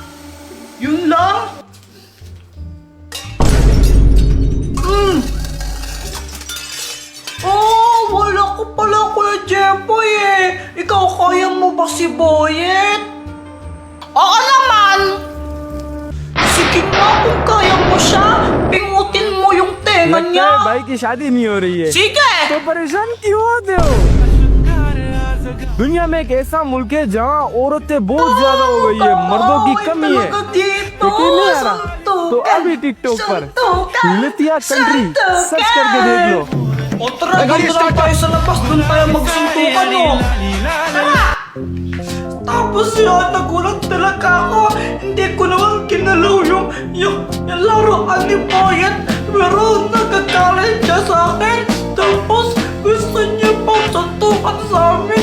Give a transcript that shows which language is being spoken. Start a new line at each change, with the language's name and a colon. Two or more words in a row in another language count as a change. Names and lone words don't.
Filipino: Yun lang. Oh, wala ko pala si Boyet? Oo naman! Sige nga kung kaya mo siya, pingutin mo yung tenga
Hindi: लगता
Filipino: niya.
Hindi: है भाई की शादी नहीं हो रही है
Filipino: Sige!
Hindi: तो परेशान क्यों होते हो दुनिया में एक ऐसा मुल्क है जहाँ औरतें बहुत ज्यादा हो गई है मर्दों की कमी है यकीन नहीं आ रहा तो अभी टिकटॉक पर लतिया
English: country search
Hindi: करके देख लो
Filipino: O tara, ganito na tayo sa labas, doon tayo magsuntukan, no? Tara! Tapos yun, nagulat talaga ako. Hindi ko naman kinalaw yung laruan ni Boyet. Pero nagagalit siya sa akin. Tapos gusto niya pang suntukan sa amin.